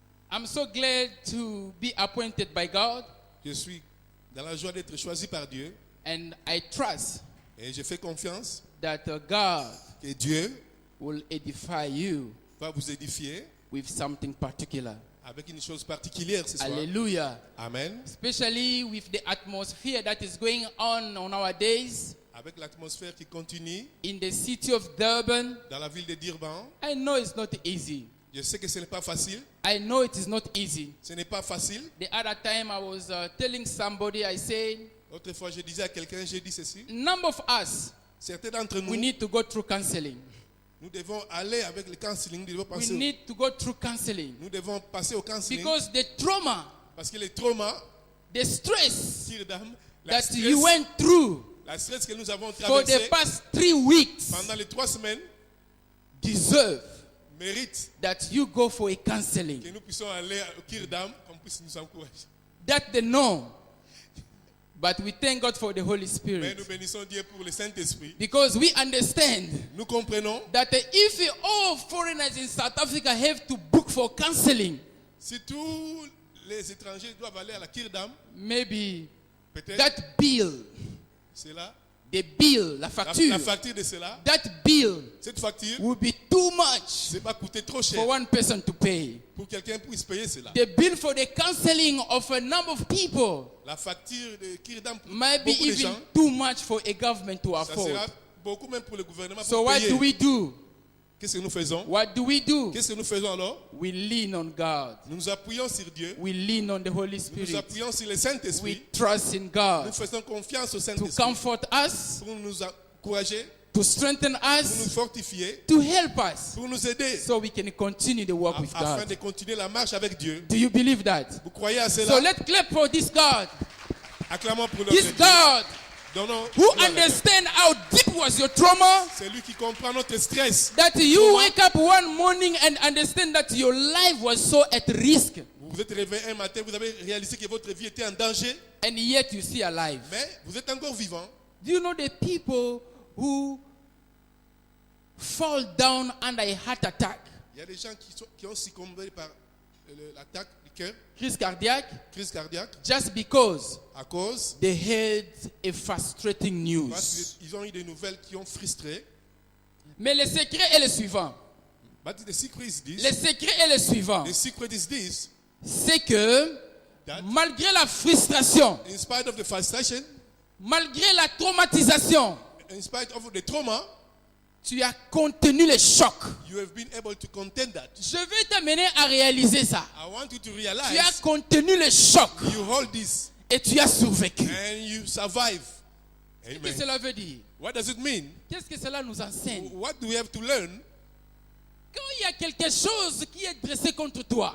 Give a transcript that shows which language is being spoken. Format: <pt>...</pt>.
<en>I'm so glad to be appointed by God.</en> <fr>Je suis dans la joie d'être choisi par Dieu.</fr> <en>And I trust</en> <fr>Et je fais confiance</fr> <en>that God</en> <fr>que Dieu</fr> <en>will edify you</en> <fr>va vous édifier</fr> <en>with something particular.</en> <fr>avec une chose particulière ce soir. Hallelujah. Amen.</fr> <en>Especially with the atmosphere that is going on our days</en> <fr>Avec l'atmosphère qui continue</fr> <en>in the city of Durban.</en> <fr>dans la ville de Durban.</fr> <en>I know it's not easy.</en> <fr>Je sais que ce n'est pas facile.</fr> <en>I know it is not easy.</en> <fr>Ce n'est pas facile.</fr> <en>The other time I was telling somebody, I said,</en> <fr>Autrefois, je disais à quelqu'un, j'ai dit ceci.</fr> <en>number of us,</en> <fr>Certains d'entre nous,</fr> <en>we need to go through counseling.</en> <fr>nous devons aller avec le counseling. Nous devons</fr> <en>We</en> <fr>passer,</fr> <en>need to go through counseling.</en> <fr>nous devons passer au counseling.</fr> <en>Because the trauma,</en> <fr>Parce que les traumas,</fr> <en>the stress</en> <fr>tire d'âme, la</fr> <en>that you</en> <fr>stress,</fr> <en>went through</en> <fr>la stress que nous avons</fr> <en>for the</en> <fr>traversé</fr> <en>past 3 weeks</en> <fr>pendant les 3 semaines</fr> <en>deserve</en> <fr>mérite</fr> <en>that you go for a counseling.</en> <fr>que nous puissions aller au Kirdam, qu'on puisse nous encourager.</fr> <en>That they know. But we thank God for the Holy</en> <fr>Mais</fr> <en>Spirit.</en> <fr>nous bénissons Dieu pour le Saint-Esprit.</fr> <en>Because we understand</en> <fr>Nous comprenons,</fr> <en>that if all foreigners in South Africa have to book for counseling,</en> <fr>si tous les étrangers doivent aller à la Kirdam,</fr> <en>maybe</en> <fr>peut-être</fr> <en>that bill,</en> <fr>cela,</fr> <en>the bill,</en> <fr>la facture, la facture de cela,</fr> <en>that bill</en> <fr>cette facture,</fr> <en>will be too much</en> <fr>c'est pas coûter trop cher</fr> <en>for one person to pay.</en> <fr>pour quelqu'un puisse payer cela.</fr> <en>The bill for the counseling of a number of people</en> <fr>La facture de Kirdam pour</fr> <en>might be</en> <fr>beaucoup de</fr> <en>even</en> <fr>gens,</fr> <en>too much for a government to</en> <fr>ça</fr> <en>afford.</en> <fr>sera beaucoup même pour le gouvernement</fr> <en>So</en> <fr>pour</fr> <en>what</en> <fr>payer.</fr> <en>do we do?</en> <fr>Qu'est-ce que nous faisons?</fr> <en>What do we do?</en> <fr>Qu'est-ce que nous faisons alors?</fr> <en>We lean on God.</en> <fr>Nous nous appuyons sur Dieu.</fr> <en>We lean on the Holy</en> <fr>Nous nous</fr> <en>Spirit.</en> <fr>appuyons sur le</fr> <en>We</en> <fr>Saint-Esprit.</fr> <en>trust in</en> <fr>Nous</fr> <en>God</en> <fr>faisons confiance au</fr> <en>to</en> <fr>Saint-Esprit</fr> <en>comfort us,</en> <fr>pour nous encourager,</fr> <en>to strengthen</en> <fr>pour nous</fr> <en>us,</en> <fr>fortifier,</fr> <en>to help us,</en> <fr>pour nous aider</fr> <en>so we can continue the work with</en> <fr>afin</fr> <en>God.</en> <fr>de continuer la marche avec Dieu.</fr> <en>Do you believe that?</en> <fr>Vous croyez à</fr> <en>So</en> <fr>cela?</fr> <en>let's clap for this God.</en> <fr>Acclamons pour notre</fr> <en>This</en> <fr>Dieu.</fr> <en>God</en> <fr>Donnons</fr> <en>who</en> <fr>gloire à Dieu.</fr> <en>understands how deep was your trauma,</en> <fr>C'est lui qui comprend notre stress.</fr> <en>that you wake up one morning and understand that your life was so at risk,</en> <fr>Vous vous êtes réveillé un matin, vous avez réalisé que votre vie était en danger,</fr> <en>and yet you see alive.</en> <fr>mais vous êtes encore vivant.</fr> <en>Do you know the people who fall down under a heart attack,</en> <fr>Il y a des gens qui ont succombé par l'attaque du cœur, crise cardiaque, crise cardiaque,</fr> <en>just because</en> <fr>à cause</fr> <en>they heard a frustrating news?</en> <fr>parce qu'ils ont eu des nouvelles qui ont frustré. Mais le secret est le suivant.</fr> <en>But the secret is this.</en> <fr>Le secret est le suivant.</fr> <en>The secret is this.</en> <fr>C'est que</fr> <en>That</en> <fr>malgré la frustration,</fr> <en>in spite of the frustration,</en> <fr>malgré la traumatisation,</fr> <en>in spite of the trauma,</en> <fr>tu as contenu le choc.</fr> <en>you have been able to contain that.</en> <fr>Je vais t'amener à réaliser ça.</fr> <en>I want you to</en> <fr>Tu as</fr> <en>realize</en> <fr>contenu le choc</fr> <en>you hold this</en> <fr>et tu as survécu.</fr> <en>and you survive.</en> <fr>Qu'est-ce que Amen. cela veut dire?</fr> <en>What does it mean?</en> <fr>Qu'est-ce que cela nous enseigne?</fr> <en>What do we have to learn</en> <fr>Quand il y a quelque chose qui est dressé contre toi,</fr>